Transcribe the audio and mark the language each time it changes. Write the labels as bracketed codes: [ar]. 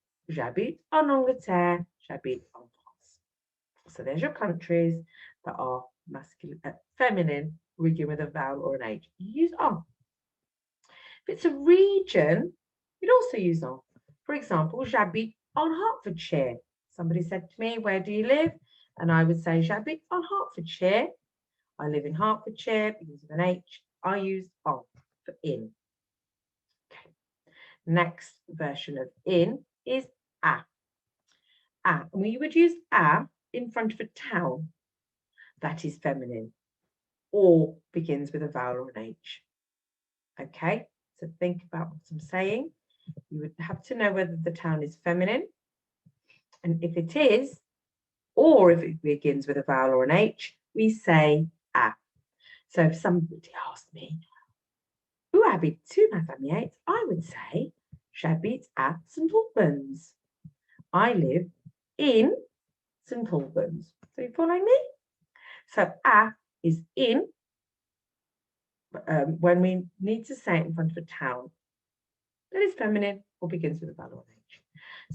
[fr] J'habite en Angleterre, j'habite en France. [en] So there's your countries that are masculine, feminine, begin with a vowel or an H. You use en. If it's a region, you'd also use en. For example, [fr] j'habite en Hertfordshire. [en] Somebody said to me, where do you live? And I would say, [fr] j'habite en Hertfordshire. [en] I live in Hertfordshire, begins with an H. I use en for in. Okay. Next version of in is à. And we would use à in front of a town that is feminine or begins with a vowel or an H. Okay, so think about what I'm saying. You would have to know whether the town is feminine. And if it is, or if it begins with a vowel or an H, we say à. So if somebody asked me, [fr] où habites-tu, ma famiette? [en] I would say, [fr] j'habite à St Albans. [en] I live in St Albans. So you following me? So à is in when we need to say it in front of a town that is feminine or begins with a vowel or an H.